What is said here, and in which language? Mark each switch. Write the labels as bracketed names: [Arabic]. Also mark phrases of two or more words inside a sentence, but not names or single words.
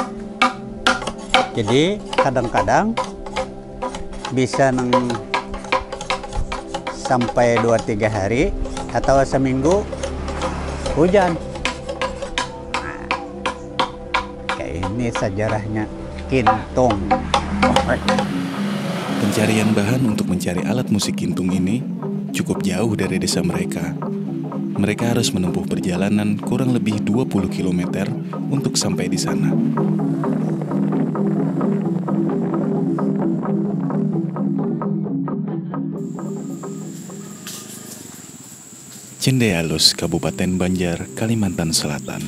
[Indonesian] Jadi kadang-kadang bisa sampai 2-3 hari atau seminggu hujan. Nah, kayak ini sejarahnya kintung. Pencarian bahan untuk mencari alat musik kintung ini cukup jauh dari desa mereka. Mereka harus menempuh perjalanan kurang lebih 20 km untuk sampai di sana. Cendealus, Kabupaten Banjar, Kalimantan Selatan.